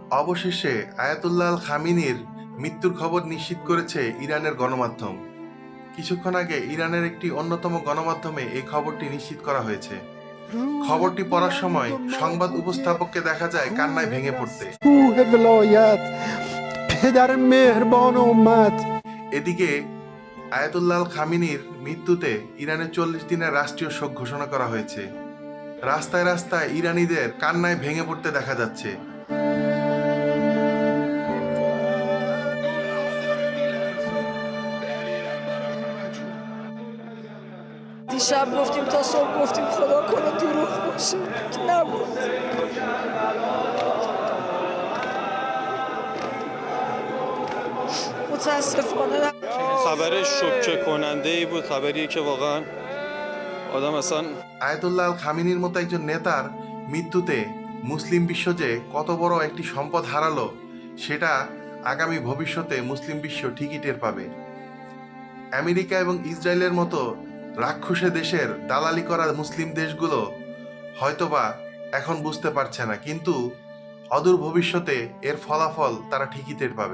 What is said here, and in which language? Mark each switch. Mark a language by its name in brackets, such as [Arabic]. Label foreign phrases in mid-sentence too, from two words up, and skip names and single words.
[Bangla] অবশেষে আয়াতুল্লাহ আল খামিনির মৃত্যুর খবর নিশ্চিত করেছে ইরানের গণমাধ্যম। কিছুক্ষণ আগে ইরানের একটি অন্যতম গণমাধ্যমে এই খবরটি নিশ্চিত করা হয়েছে। [Persian] روح [Bangla] খবরটি পড়ার সময় [Persian] بلند و [Bangla] সংবাদ [Persian] ملکوتی [Bangla] উপস্থাপককে দেখা যায় কান্নায় [Persian] کوه [Bangla] ভেঙে পড়তে। [Persian] نستوه ولایت پدر مهربان امت [Bangla] এদিকে আয়াতুল্লাহ আল খামিনির মৃত্যুতে ইরানে 40 দিনের রাষ্ট্রীয় শোক ঘোষণা করা হয়েছে। রাস্তায় রাস্তায় ইরানিদের কান্নায় ভেঙে পড়তে দেখা যাচ্ছে। [Persian] دیشب گفتیم تا صبح گفتیم خدا کنه دروغ باشه که نبود. متاسفانه خبر شوکه کننده ای بود، خبری که واقعا آدم اصلا [Bangla] আয়াতুল্লাহ আল খামিনির মতো একজন নেতার মৃত্যুতে মুসলিম বিশ্ব যে কত বড় একটি সম্পদ হারালো সেটা আগামী ভবিষ্যতে মুসলিম বিশ্ব ঠিকই টের পাবে। আমেরিকা এবং ইসরায়েলের মতো রাক্ষসে দেশের দালালি করা মুসলিম দেশগুলো হয়তোবা এখন বুঝতে পারছে না, কিন্তু অদূর ভবিষ্যতে এর ফলাফল তারা ঠিকই টের পাবে।